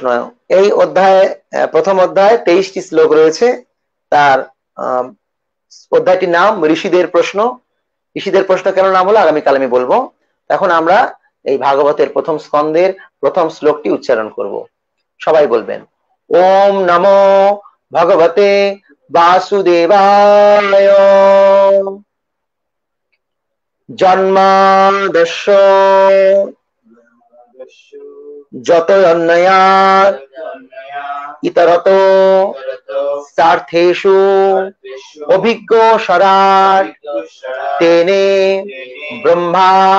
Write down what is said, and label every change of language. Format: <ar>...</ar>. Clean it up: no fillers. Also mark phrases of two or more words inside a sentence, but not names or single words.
<bn>এই অধ্যায়ে, প্রথম অধ্যায়ে 23টি শ্লোক রয়েছে। তার অধ্যায়টির নাম ঋষিদের প্রশ্ন। ঋষিদের প্রশ্ন কেন নাম হলো আগামীকাল আমি বলবো। এখন আমরা এই ভাগবতের প্রথম স্কন্ধের প্রথম শ্লোকটি উচ্চারণ করব। সবাই বলবেন,</bn> <sa>ওম নমো ভগবতে वासुदेवाय जन्मादस्य जतोऽन्वयात् इतरतो सार्थेषु अभिज्ञोऽशरात् तेने ब्रह्मा</sa>